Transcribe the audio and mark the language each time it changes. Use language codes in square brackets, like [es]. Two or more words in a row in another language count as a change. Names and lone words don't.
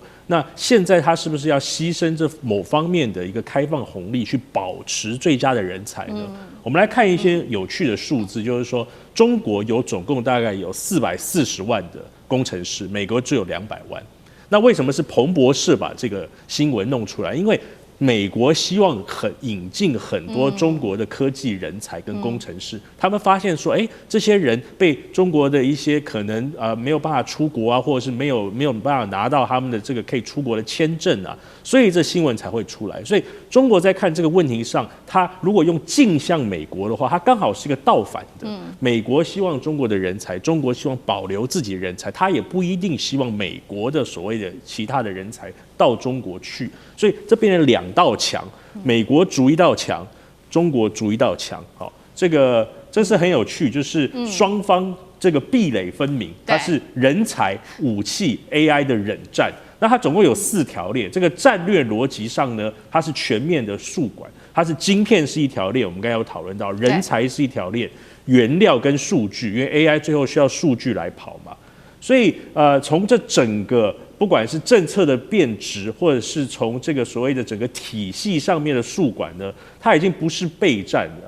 [zh] 那現在他是不是要犧牲這某方面的一個開放紅利，去保持最佳的人才呢？我們來看一些有趣的數字，就是說中國有总共大概有440萬的工程師，美國只有200萬。那為什麼是彭博社把這個新聞弄出來？因為美國希望引進很多中國的科技人才跟工程師，他們發現說，這些人被中國的一些可能沒有辦法出國啊，或者是沒有辦法拿到他們的這個可以出國的簽證啊，所以這新聞才會出來。所以中國在看這個問題上，他如果用鏡像美國的話，他剛好是一個倒反的。美國希望中國的人才，中國希望保留自己的人才，他也不一定希望美國的所謂的其他的人才到中國去，所以這變成2道牆，美國筑一道牆，中國筑一道牆。好，這是很有趣，就是雙方這個壁壘分明，它是人才、武器、AI 的冷戰。那它總共有4條鏈，這個戰略邏輯上呢，它是全面的數管，它是晶片是一條鏈，我們剛才有討論到，人才是一條鏈，原料跟數據，因為 AI 最後需要數據來跑嘛，所以從這整個不管是政策的變質，或者是從這個所謂的整個體系上面的數管呢，它已經不是備戰了。